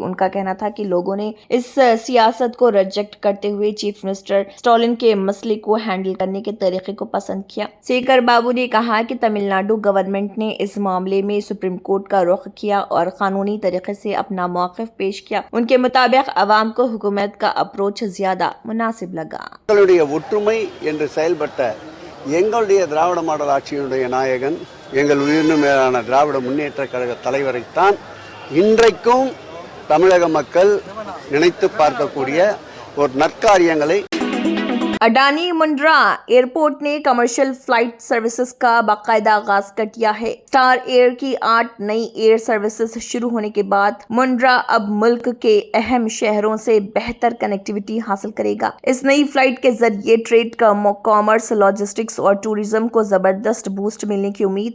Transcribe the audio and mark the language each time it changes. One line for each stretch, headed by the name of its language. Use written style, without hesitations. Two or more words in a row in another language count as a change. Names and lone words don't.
Urdu: ان کا کہنا تھا کہ لوگوں نے اس سیاست کو ریجیکٹ کرتے ہوئے
English: chief minister
Urdu: اسٹالن کے مسئلے کو ہینڈل کرنے کے طریقے کو پسند کیا. شیکھر بابو نے کہا کہ تمل ناڈو گورنمنٹ نے اس معاملے میں سپریم کورٹ کا رخ کیا اور قانونی طریقے سے اپنا موقف پیش کیا. ان کے مطابق عوام کو حکومت کا اپروچ زیادہ مناسب لگا.
Tamil: என்று செயல்பட்ட எங்களுடைய திராவிட மாடல் ஆட்சியினுடைய நாயகன் எங்கள் உயிரினும் மேலான திராவிட முன்னேற்ற கழக தலைவரைத்தான் இன்றைக்கும் தமிழக மக்கள் நினைத்து பார்க்கக்கூடிய ஒரு நற்காரியங்களை
Urdu: اڈانی مندرا ایئرپورٹ نے
English: commercial flight services
Urdu: کا باقاعدہ آغاز کر دیا ہے. اسٹار ایئر کی 8 نئی
English: air services
Urdu: شروع ہونے کے بعد مندرا اب ملک کے اہم شہروں سے بہتر کنیکٹیویٹی حاصل کرے گا. اس نئی فلائٹ کے ذریعے
English: trade, commerce, logistics
Urdu: اور ٹورزم کو زبردست بوسٹ ملنے کی امید.